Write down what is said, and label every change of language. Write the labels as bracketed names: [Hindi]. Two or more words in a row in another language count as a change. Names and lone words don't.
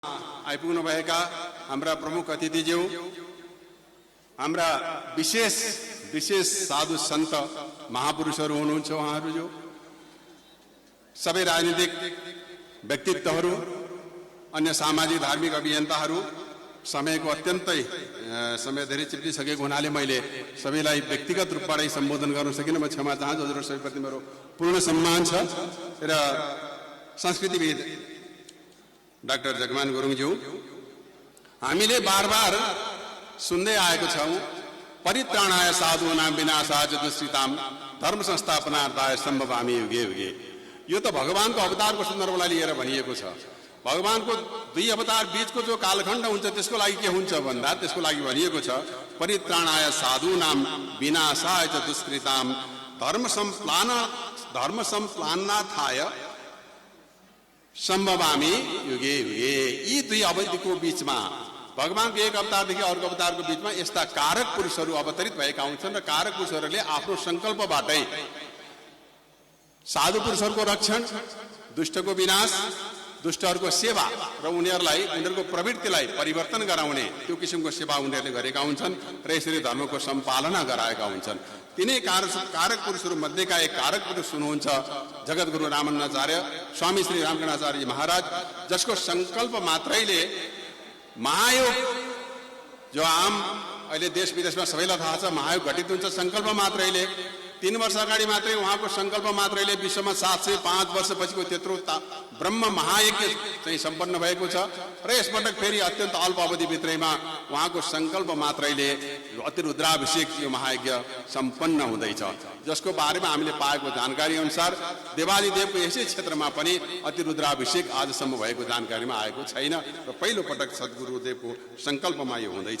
[Nepali] आइपुग्नु भएका हाम्रा प्रमुख अतिथिज्यू, हाम्रा विशेष विशेष साधु सन्त महापुरुषहरू हुनुहुन्छ, उहाँहरू जो सबै राजनीतिक व्यक्तित्वहरू, अन्य सामाजिक धार्मिक अभियन्ताहरू, समयको अत्यन्तै समय धेरै चिप्लिसकेको हुनाले मैले सबैलाई व्यक्तिगत रूपबाटै सम्बोधन गर्न सकिनँ। म क्षमा चाहन्छु, हजुरहरू सबैप्रति मेरो पूर्ण सम्मान छ। र संस्कृतिविद डाक्टर जगमान गुरुङज्यू, हामीले बार बार सुन्दै आएको छौँ, [Sanskrit] परित्राणाय साधूनां विनाशाय च दुष्कृतां धर्म संस्थापनार्थाय सम्भवामि युगे युगे। [Nepali] यो त भगवानको अवतारको सन्दर्भलाई लिएर भनिएको छ। भगवानको दुई अवतार बीचको जो कालखण्ड हुन्छ त्यसको लागि के हुन्छ भन्दा त्यसको लागि भनिएको छ, [Sanskrit] परित्राणाय साधूनां विनाशाय च दुष्कृतां धर्म संप्लानार्थाय सम्भवामि युगे युगे। [Nepali] यी दुई अवधिको बीचमा भगवानको एक अवतारदेखि अर्को अवतारको बीचमा यस्ता कारक पुरुषहरू अवतरित भएका हुन्छन् र कारक पुरुषहरूले आफ्नो संकल्पबाटै साधु पुरुषहरूको रक्षण, दुष्टको विनाश, दुष्टहरूको सेवा र उनीहरूको प्रवृत्तिलाई परिवर्तन गराउने त्यो किसिमको सेवा उनीहरूले गरेका हुन्छन् र यसरी धर्मको सम्पालना गराएका हुन्छन्। तिनै कारक पुरुषहरू मध्येका एक कारक पुरुष हुनुहुन्छ जगद्गुरु रामानन्दाचार्य स्वामी श्री रामकृष्णाचार्य महाराज, जसको संकल्प मात्रैले महायोग, जो आम अहिले देश विदेशमा सबैलाई थाहा छ, महायोग घटित हुन्छ संकल्प मात्रैले। 3 वर्ष अगाडि मात्रै उहाँको संकल्प मात्रैले विश्वमा 705 वर्षपछिको त्यत्रो ब्रह्म महायज्ञ चाहिँ सम्पन्न भएको छ र यसपटक फेरि अत्यन्त अल्प अवधिभित्रैमा उहाँको संकल्प मात्रैले अतिरुद्राभिषेक यो महायज्ञ सम्पन्न हुँदैछ, जसको बारेमा हामीले पाएको जानकारी अनुसार देवादिदेवको यसै क्षेत्रमा पनि अतिरुद्राभिषेक आजसम्म भएको जानकारीमा आएको छैन र पहिलो पटक सद्गुरुदेवको संकल्पमा यो हुँदैछ।